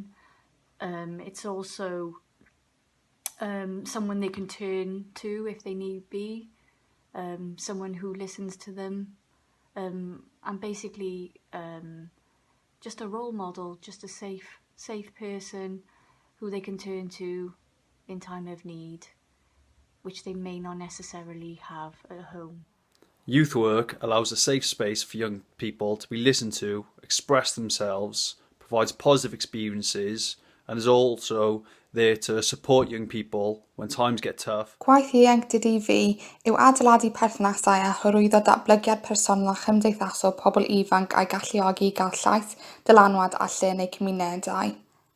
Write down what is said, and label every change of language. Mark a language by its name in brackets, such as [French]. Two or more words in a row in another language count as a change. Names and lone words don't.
[English] It's also someone they can turn to if they need be, someone who listens to them, and basically just a role model, just a safe person who they can turn to in time of need, which they may not necessarily have at home. Youth work allows a safe space for young people to be listened to, express themselves, provides positive experiences, and is also there to support young people when times get tough. [Welsh] Gwaith Ieuenctid I fi yw adeiladu perthnasau a hyrwyddo datblygiad personol a chymdeithasol pobl ifanc a'i galluogi i gael llais, dylanwad a lle yn eu cymunedau.